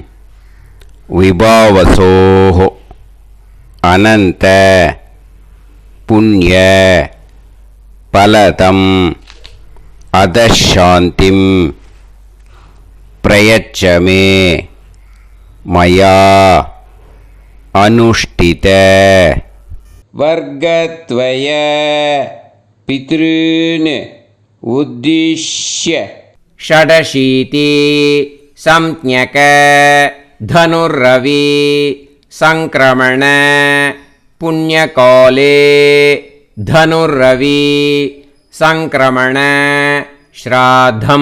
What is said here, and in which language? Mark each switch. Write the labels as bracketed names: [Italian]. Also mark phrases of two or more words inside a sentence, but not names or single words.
[Sanskrit] विभावसोः अनन्त पुण्य फलदम् अतःशान्तिं प्रयच्छमे मया अनुष्ठित वर्गद्वय पितॄन् उद्दिश्य षडशीति संज्ञक धनुर्रवि संक्रमण पुण्यकाले धनुर्रवि संक्रमण श्राद्धं